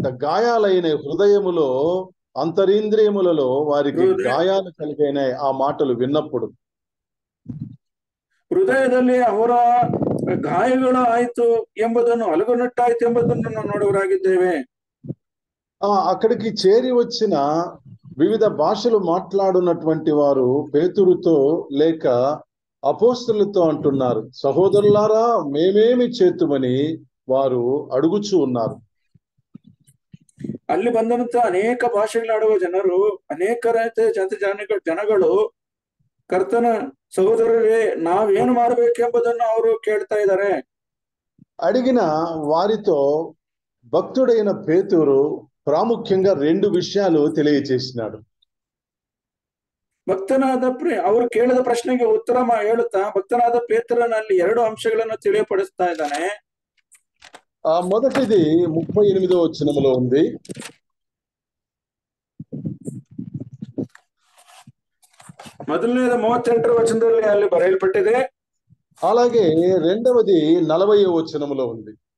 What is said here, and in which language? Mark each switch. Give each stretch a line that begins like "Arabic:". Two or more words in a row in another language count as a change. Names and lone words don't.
Telugu: గాయాలైన హృదయములో అంతరింద్రియములలో వారికి గాయాలు కలిగినాయి ఆ మాటలు విన్నప్పుడు.
Kannada: ಹೃದಯದಲ್ಲಿ ಅವರ ಗಾಯಗಳು ಆಯ್ತು ಎಂಬುದನ್ನು ಅಲುಗುನಟ್ಟಾಯ್ತು ಎಂಬುದನ್ನು ನಾವು ನೋಡುವರಾಗಿದ್ದೇವೆ.
Telugu: అక్కడికి చేరి వచ్చిన వివిధ భాషలు మాట్లాడున్నటువంటి వారు పేతురుతో లేక అపోస్తలులతో అంటున్నారు, సహోదరులారా మేమేమి చేతుమని వారు అడుగుచూ ఉన్నారు.
Kannada: ಅಲ್ಲಿ ಬಂದಂತ ಅನೇಕ ಭಾಷೆಗಳಾಡುವ ಜನರು ಅನೇಕ ಜನಗಳು ಕರ್ತನ ಸಹೋದರರೇ ನಾವೇನು ಮಾಡಬೇಕೆಂಬುದನ್ನು ಅವರು ಕೇಳ್ತಾ ಇದ್ದಾರೆ.
Telugu: అడిగిన వారితో భక్తుడైన పేతురు ప్రాముఖ్యంగా 2 విషయాలు తెలియజేసినాడు.
Kannada: ಭಕ್ತನಾದ ಅವರು ಕೇಳಿದ ಪ್ರಶ್ನೆಗೆ ಉತ್ತರ ಹೇಳುತ್ತಾ ಭಕ್ತನಾದ ಪೇತ್ರನಲ್ಲಿ 2 ಅಂಶಗಳನ್ನು ತಿಳಿಯಪಡಿಸ್ತಾ ಇದ್ದಾನೆ.
Telugu: మొదటిది 38వ వచనములో ఉంది.
Kannada: ಮೊದಲನೇದು 38ರ ವಚನದಲ್ಲಿ ಅಲ್ಲಿ ಬರೆಯಲ್ಪಟ್ಟಿದೆ.
Telugu: అలాగే రెండవది 40వ వచనములో ఉంది.